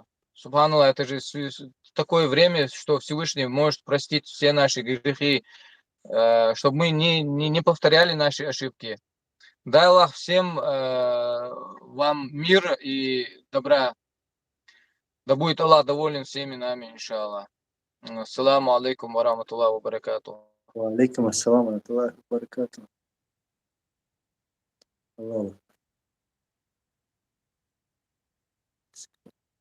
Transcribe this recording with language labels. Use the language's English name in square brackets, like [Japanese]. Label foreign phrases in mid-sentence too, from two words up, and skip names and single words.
[Russian] Субханаллах, это же такое время, что Всевышний может простить все наши грехи, чтобы мы не повторяли наши ошибки. Дай Аллах всем вам мира и добра. Да будет Аллах доволен всеми нами, иншаллах. [Arabic] السلام عليكم ورحمة الله وبركاته. وعليكم السلام ورحمة الله وبركاته. [Russian] Аллаху.